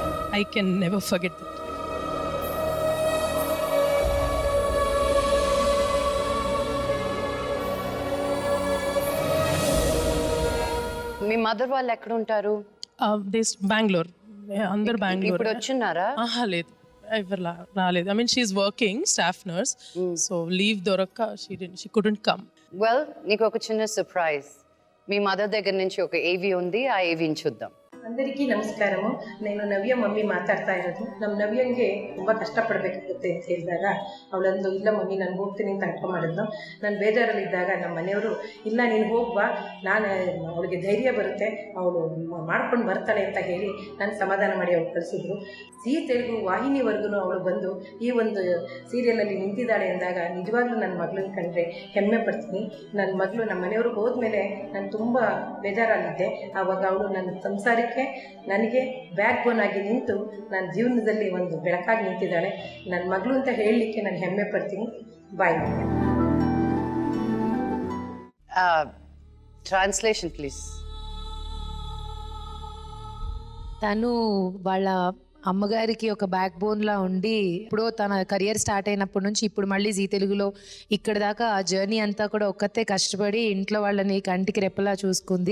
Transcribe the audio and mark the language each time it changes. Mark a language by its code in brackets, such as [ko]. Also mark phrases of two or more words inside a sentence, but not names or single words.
[en] I can never forget that. [te] మీ మదర్ వాళ్ళు ఎక్కడ ఉంటారు? [en] This Bangalore. [te] అందరు బెంగళూరు. ఇప్పుడు వచ్చిన్నారా? లేదు, ఎవరు రాలేదు. [en] I mean, she's working, staff nurse. So leave దొరక్క she couldn't come. [te] వెల్, నీకు ఒక చిన్న సర్ప్రైజ్. మీ మదర్ దగ్గర నుంచి ఒక ఏవి ఉంది, ఆ ఏవిన చూద్దాం. అందరికీ నమస్కారము. [kn] ನಾನು ನವ್ಯ ಮಮ್ಮಿ ಮಾತಾಡ್ತಾ ಇರೋದು. ನಮ್ಮ ನವ್ಯಂಗೆ ತುಂಬ ಕಷ್ಟಪಡಬೇಕಾಗುತ್ತೆ ಅಂತ ಹೇಳಿದಾಗ ಅವಳಂದು ಇಲ್ಲ ಮಮ್ಮಿ ನಾನು ಹೋಗ್ತೀನಿ ಅಂತ ಅರ್ಥ ಮಾಡಿದ್ಲು. ನಾನು ಬೇಜಾರಲ್ಲಿದ್ದಾಗ ನಮ್ಮ ಮನೆಯವರು ಇಲ್ಲ ನೀನು ಹೋಗ್ಬಾ, ನಾನು ಅವಳಿಗೆ ಧೈರ್ಯ ಬರುತ್ತೆ, ಅವಳು ಮಾಡ್ಕೊಂಡು ಬರ್ತಾಳೆ ಅಂತ ಹೇಳಿ ನಾನು ಸಮಾಧಾನ ಮಾಡಿ ಅವಳು ಕಳಿಸಿದ್ರು. ಜೀ ತೆಲುಗು ವಾಹಿನಿವರೆಗೂ ಅವಳು ಬಂದು ಈ ಒಂದು ಸೀರಿಯಲಲ್ಲಿ ನಿಂತಿದ್ದಾಳೆ ಅಂದಾಗ ನಿಜವಾಗ್ಲೂ ನನ್ನ ಮಗಳನ್ನ ಕಂಡ್ರೆ ಹೆಮ್ಮೆ ಪಡ್ತೀನಿ. ನನ್ನ ಮಗಳು ನಮ್ಮ ಮನೆಯವರು ಹೋದ್ಮೇಲೆ ನಾನು ತುಂಬ ಬೇಜಾರಾಗಿದ್ದೆ. ಆವಾಗ ಅವಳು ನನ್ನ ಸಂಸಾರಕ್ಕೆ ನನಗೆ ಬ್ಯಾಕ್ ಬೋನ್ ಆಗಿ ನಿಂತು ನನ್ನ ಜೀವನದಲ್ಲಿ ಒಂದು ಬೆಳಕಾಗಿ ನಿಂತಿದ್ದಾಳೆ. ನನ್ನ ಮಗಳು ಅಂತ ಹೇಳಲಿಕ್ಕೆ ನಾನು ಹೆಮ್ಮೆ ಪಡ್ತೀನಿ. ಬಾಯ್. [te] ట్రాన్స్లేషన్ ప్లీజ్. తను వాళ్ళ అమ్మగారికి ఒక బ్యాక్ బోన్ లా ఉండి ఇప్పుడు తన కెరియర్ స్టార్ట్ అయినప్పటి నుంచి ఇప్పుడు మళ్ళీ జీ తెలుగులో ఇక్కడ దాకా ఆ జర్నీ అంతా కూడా ఒక్కతే కష్టపడి ఇంట్లో వాళ్ళని కంటికి రెప్పలా చూసుకుంది.